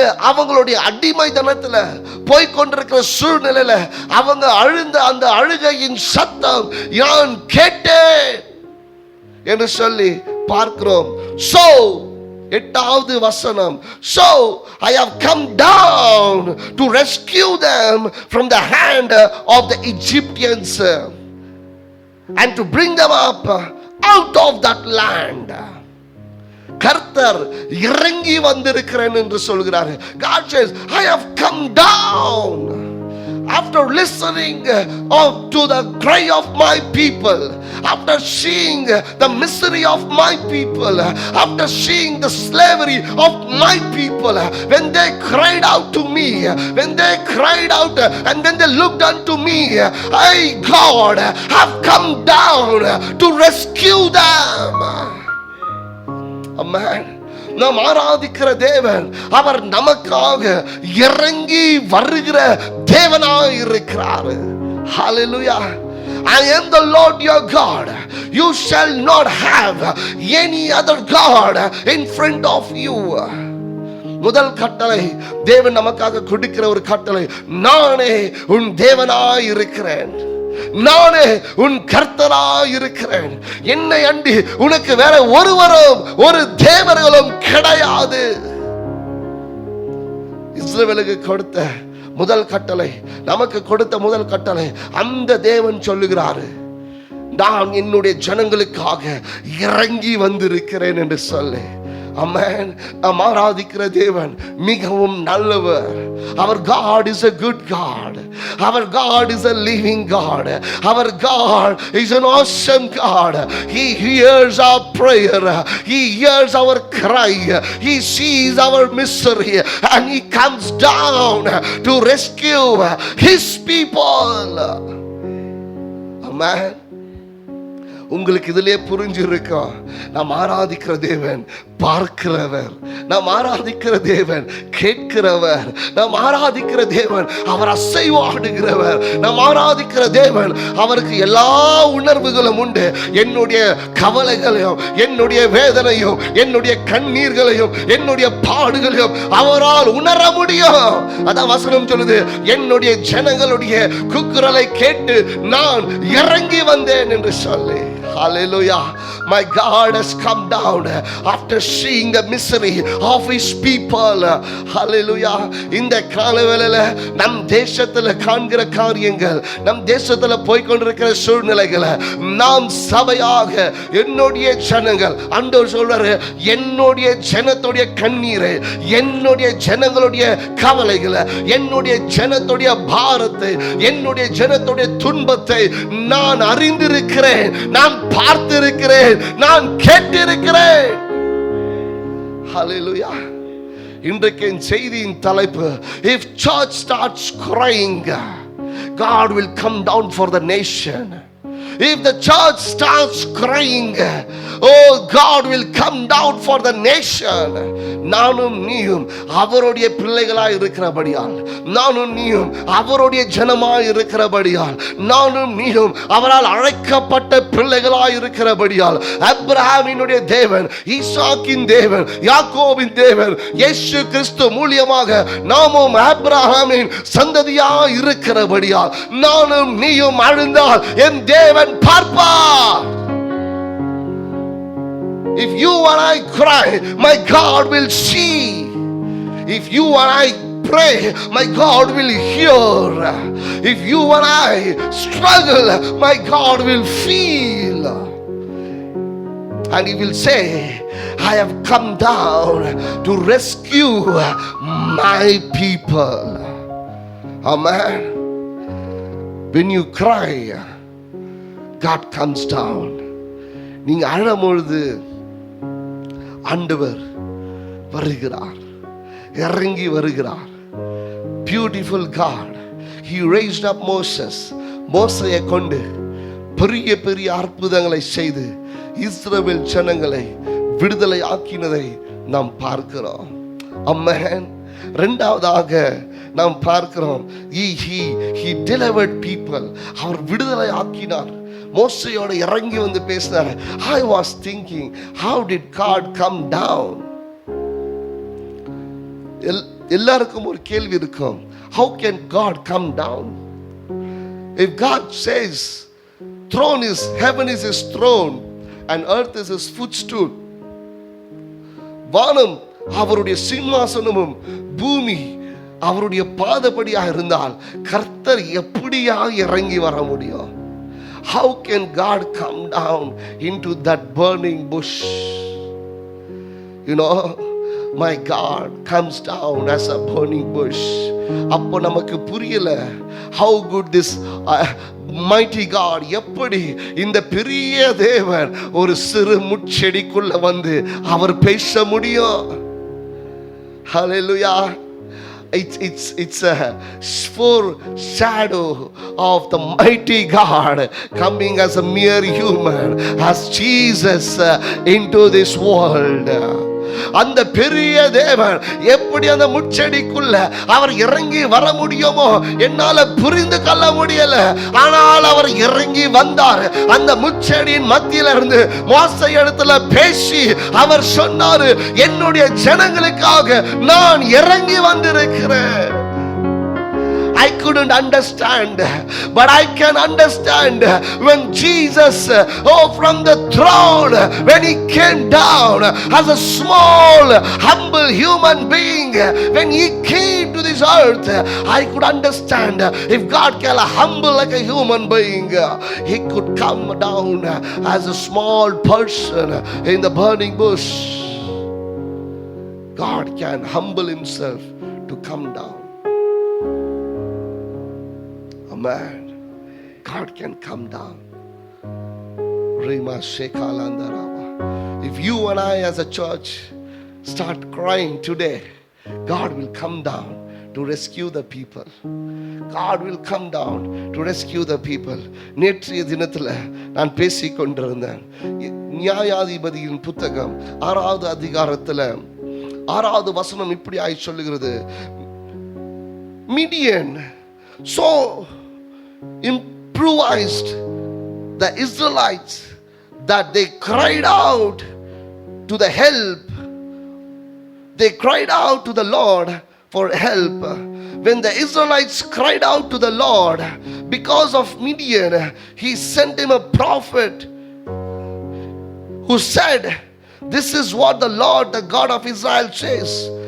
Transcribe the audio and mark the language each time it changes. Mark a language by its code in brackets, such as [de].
[ta] அவங்களுடைய அடிமைத்தனத்தில் போய் கொண்டிருக்கிற சூழ்நிலையில அவங்க அழுந்த அந்த அழுகையின் சத்தம் நான் கேட்டேன் என்று சொல்லி பார்க்கிறோம். [en] So [ta] 8வது வசனம், [en] so I have come down to rescue them from the hand of the Egyptians and to bring them up out of that land. [ta] கர்த்தர் இறங்கி வந்திருக்கிறேன் என்று சொல்கிறார். [en] God says, I have come down after listening to the cry of my people, after seeing the misery of my people, after seeing the slavery of my people, when they cried out to me, when they cried out and when they looked unto me, I, God, have come down to rescue them. Amen. [ta] நாம் ஆராதிக்கிற தேவன் அவர் நமக்காக இறங்கி வருகிற தேவனாய் இருக்கிறார். [en] Hallelujah. I am the Lord your God. You shall not have any other God in front of you. [ta] முதல் கட்டளை தேவன் நமக்காக கொடுக்கிற ஒரு கட்டளை, நானே உன் தேவனாய் இருக்கிறேன், நானே உன் கர்த்தராய் இருக்கிறேன், என்னை அண்டி உனக்கு வேற ஒருவரும் ஒரு தேவர்களும் கிடையாது. இஸ்ரவேலுக்கு கொடுத்த முதல் கட்டளை, நமக்கு கொடுத்த முதல் கட்டளை, அந்த தேவன் சொல்லுகிறாரு, நான் என்னுடைய ஜனங்களுக்காக இறங்கி வந்திருக்கிறேன் என்று சொல்லு. ஆமென். நாம் ஆராதிக்கிற தேவன் மிகவும் நல்லவர். [en] Our God is a good God. Our God is a living God. Our God is an awesome God. He hears our prayer. He hears our cry. He sees our misery, and He comes down to rescue His people. Amen. [ta] உங்களுக்கு இதிலே புரிஞ்சிருக்கும், நாம் ஆராதிக்கிற தேவன் பார்க்கிறவர், நாம் ஆராதிக்கிற தேவன் கேட்கிறவர், நாம் ஆராதிக்கிற தேவன் அவர் அசைவாடுகிறவர், நாம் ஆராதிக்கிற தேவன் அவருக்கு எல்லா உணர்வுகளும் உண்டு. என்னுடைய கவலைகளையும் என்னுடைய வேதனையும் என்னுடைய கண்ணீர்களையும் என்னுடைய பாடுகளையும் அவரால் உணர முடியும். அதான் வசனம் சொல்லுது, என்னுடைய ஜனங்களுடைய கூக்குரலை கேட்டு நான் இறங்கி வந்தேன் என்று சொல்லி. [en] Hallelujah. My God has come down after seeing the misery of His people. Hallelujah. [ta] இந்த காலவேளையில நம் தேசத்துல காண்கிற காரியங்கள், நம் தேசத்துல போய்கொண்டிருக்கிற சூழ்நிலைகளை நாம் சபையாக என்னுடைய ஜனங்கள், ஆண்டவர் சொல்றாரு, என்னுடைய ஜனத்துடைய கண்ணீரை, என்னுடைய ஜனங்களுடைய கவலைகளை, என்னுடைய ஜனத்துடைய பாரத்தை, என்னுடைய ஜனத்துடைய துன்பத்தை நான் அறிந்திருக்கிறேன், நான் பார்த்திருக்கிறேன், நான் கேட்டிருக்கிறேன். ஹல்லேலூயா. இன்றைக்கு என் செய்தியின் தலைப்பு, [en] if church starts crying, God will come down for the nation. If the church starts crying, oh, God will come down for the nation. [ta] நானும் நீயும் அவருடைய பிள்ளைகளாய் இருக்கிறபடியால், நானும் நீயும் அவருடைய ஜனமாய் இருக்கிறபடியால், நானும் நீயும் அவரால் அழைக்கப்பட்ட பிள்ளைகளாய் இருக்கிறபடியால், ஆபிரகாமினுடைய தேவன், ஈசாக்கின் தேவன், யாக்கோபின் தேவன், இயேசு கிறிஸ்து மூலமாக நாமும் ஆபிரகாமின் சந்ததியாய் இருக்கிறபடியால், நானும் நீயும் அழுந்தால் என் தேவன் பார்ப்பார். [en] If you and I cry, my God will see. If you and I pray, my God will hear. If you and I struggle, my God will feel. And He will say, I have come down to rescue my people. Amen. When you cry, God comes down. [ta] நீங்க அழும்பொழுது ஆண்டவர் வருகிறார், இறங்கி வருகிறார். [en] Beautiful God. He raised up Moses. [ta] மோசேயை கொண்டு பெரிய பெரிய அற்புதங்களை செய்து இஸ்ரவேல் ஜனங்களை விடுதலை ஆக்கினதை நாம் பார்க்கிறோம். அம்மேன். இரண்டாவதாக நாம் பார்க்கிறோம், [en] he delivered people. [ta] அவர் விடுதலை ஆக்கினார். மோசேயோட இறங்கி வந்து பேசினார். [en] I was thinking, how did God come down? [ta] எல்லாருக்கும் ஒரு கேள்வி இருக்கும், [en] how can God come down? If God says throne is, heaven is His throne and earth is His footstool, [ta] வானம் அவருடைய சிம்மாசனமும் பூமி அவருடைய பாதபடியாக இருந்தால் கர்த்தர் எப்படியா இறங்கி வர முடியும்? [en] How can God come down into that burning bush? You know, my God comes down as a burning bush. [ta] அப்போ நமக்கு புரியல, [en] how good this mighty God, [ta] எப்படி இந்த பெரிய தேவன் ஒரு சிறு முட்செடிக்குள்ள வந்து அவர் பேச முடியும்? [en] Hallelujah. It's a foreshadow of the mighty God coming as a mere human, as Jesus into this world. [ta] அந்த பெரிய தேவன் எப்படி அந்த முச்செடிக்குள்ள அவர் இறங்கி வர முடியுமோ என்னால புரிந்து கொள்ள முடியல. ஆனால் அவர் இறங்கி வந்தார். அந்த முச்செடியின் மத்தியில இருந்து மோசே இடத்துல பேசி அவர் சொன்னாரு, என்னுடைய ஜனங்களுக்காக நான் இறங்கி வந்திருக்கிறேன். [en] I couldn't understand, but I can understand when Jesus, from the throne, when He came down as a small, humble human being, when He came to this earth, I could understand if God can humble like a human being, He could come down as a small person in the burning bush. God can humble Himself to come down. Amen. God can come down. Rima Shekalandaraba. If you and I as a church start crying today, God will come down to rescue the people. God will come down to rescue the people. [ta] நேற்றைய தினத்தில் நான் பேசிக் கொண்டிருந்தேன். நியாயாதிபதியின் புத்தகம் 6வது அதிகாரத்தில் 6வது வசனம் இப்படி ஆய் சொல்லுகிறது. [en] Midian so improvised the Israelites that they cried out to the help. They cried out to the Lord for help. When the Israelites cried out to the Lord because of Midian, he sent him a prophet who said, "This is what the Lord, the God of Israel says.